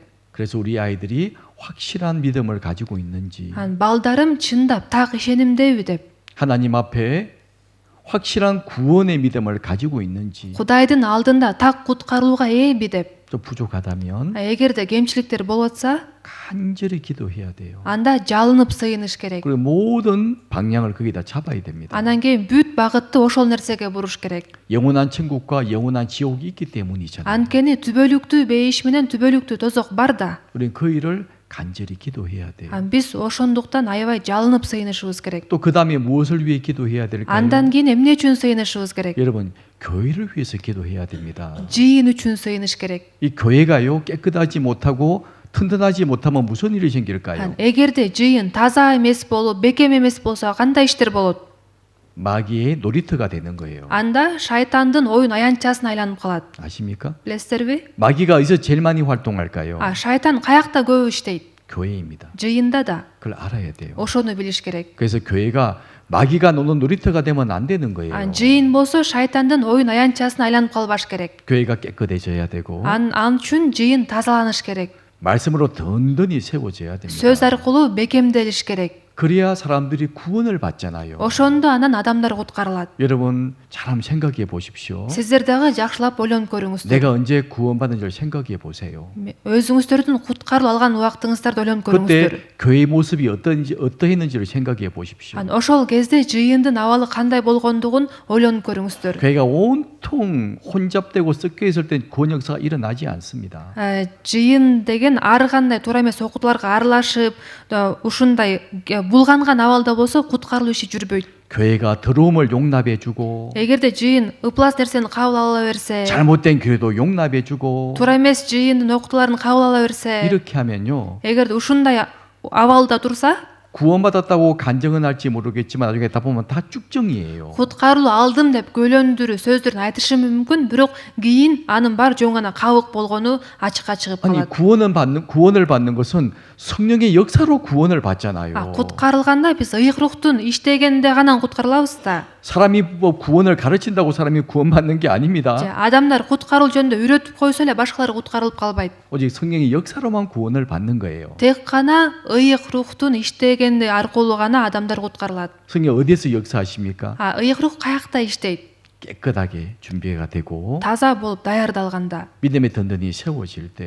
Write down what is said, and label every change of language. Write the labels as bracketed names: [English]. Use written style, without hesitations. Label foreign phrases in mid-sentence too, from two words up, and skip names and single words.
[Korean] 그래서 우리 아이들이 확실한 믿음을 가지고 있는지, [Kyrgyz] Балдарым чындап так ишенимдеби деп. [Korean] 하나님 앞에 확실한 구원의 믿음을 가지고 있는지, [Kyrgyz] Кудайдын алдында так куткарылууга ээби деп. [Korean] 또 부족하다면 [Kyrgyz] Эгерде кемчиликтер болуп атса, [Korean] 간절히 기도해야 돼요. [Kyrgyz] анда жалынып сыйыныш керек. [Korean] 그리고 모든 방향을 거기다 잡아야 됩니다. [Kyrgyz] Анан кийин бүт багытты ошол нерсеге буруш керек. [Korean] 영원한 천국과 영원한 지옥이 있기 때문이잖아요. [Kyrgyz] Анткени түбөлүктүү бейиш менен түбөлүктүү тозок бар да. [Korean] 우리는 그 일을 간절히 기도해야 돼요. [Kyrgyz] Биз ошондуктан аябай жалынып сыйынышыбыз керек. [Korean] 또 그 다음에 무엇을 위해 기도해야 될까요? [Kyrgyz] Андан кийин эмне үчүн сыйынышыбыз керек? [Korean] 여러분, 교회를 위해서 기도해야 됩니다. [Kyrgyz] Жыйын үчүн сыйыныш керек. [Korean] 이 교회가요 깨끗하지 못하고 튼튼하지 못하면 무슨 일이 생길까요? [Kyrgyz] Эгерде жыйын таза эмес болуп, бекем эмес болсо кандай иштер болот? [Korean] 마귀의 놀이터가 되는 거예요. [Kyrgyz] Анда шайтандын оюн аянтчасына айланып калат. [Korean] 아십니까? [Kyrgyz] Билесиздерби? [Korean] 마귀가 어디서 제일 많이 활동할까요? [Kyrgyz] Шайтан каякта көп иштейт? [Korean] 교회입니다. [Kyrgyz] Жыйында да. [Korean] 그걸 알아야 돼요. [Kyrgyz] Ошону билиш керек. [Korean] 그래서 교회가 마귀가 노는 놀이터가 되면 안 되는 거예요. [Kyrgyz] Жыйын болсо шайтандын оюн аянтчасына айланып калбаш керек. [Korean] 교회가 깨끗해져야 되고 [Kyrgyz] Ан үчүн жыйын тазаланыш керек. [Korean] 말씀으로 든든히 세워져야 됩니다. [Kyrgyz] Сөз аркылуу бекемделиш керек. [Korean] 그래야 사람들이 구원을 받잖아요. [Kyrgyz] Ошондо анан адамдар куткарылат. [Korean] 여러분 잘 한번 생각해 보십시오. [Kyrgyz] Сиздер дагы жакшылап ойлонуп көрүңүздөр. [Korean] 내가 언제 구원받은 줄 생각해 보세요. [Kyrgyz] өзүңүздөрдүн куткарылып алган убактыңыздарды ойлонуп көрүңүздөр. [Korean] 그때 교회의 모습이 어떠했는지를 생각해 보십시오. [Kyrgyz] Ошол кезде жыйындын абалы кандай болгондугун ойлонуп көрүңүздөр. [Korean] 교회가 온통 혼잡되고 섞여 있을 땐 구원 역사가 일어나지 않습니다. [Kyrgyz] Жыйын деген ар кандай туура эмес окутууларга аралашып, ушундай булганган абалда болсо куткарылуу иши жүрбөйт. [Korean] 교회가 더러움을 용납해주고 [Kyrgyz] Эгерде жыйын ыплас нерсени кабыл ала берсе, [Korean] 잘못된 교회도 용납해주고 [Kyrgyz] туура эмес жыйындын окутууларын кабыл ала берсе, [Korean] 이렇게 하면요 [Kyrgyz] эгерде ушундай абалда турса, [Korean] 구원받았다고 간증은 할지 모르겠지만 나중에 다 보면 다 쭉정이에요. [Kyrgyz] куткарылуу алдым деп көйлөндүрүү сөздөрүн айтышы мүмкүн, бирок кийин анын бар жөн гана кабык болгону ачыкка чыгып [Korean] 아니 [Kyrgyz] калат. [Korean] 구원을 받는 것은 성령의 역사로 구원을 받잖아요. [Kyrgyz] куткарылганда биз ыйык рухтун иштегенде гана куткарылабыз да. [Korean] 사람이 뭐 구원을 가르친다고 사람이 구원받는 게 아닙니다. [Kyrgyz] адамдар куткаруу жөнүндө үйрөтүп койсо эле башкалар куткарылып калбайт. [Korean] 오직 성령의 역사로만 구원을 받는 거예요. [Kyrgyz] Тек гана ыйык рухтун иштегенде аркылуу гана адамдар куткарылат. [Korean] 성령 어디에서 역사하십니까? [Kyrgyz] ыйык рух каякта иштейт? [Korean] 깨끗하게 준비가 되고 [Kyrgyz] таза болуп даярдалганда, [Korean] 믿음에 든든히 세워질 때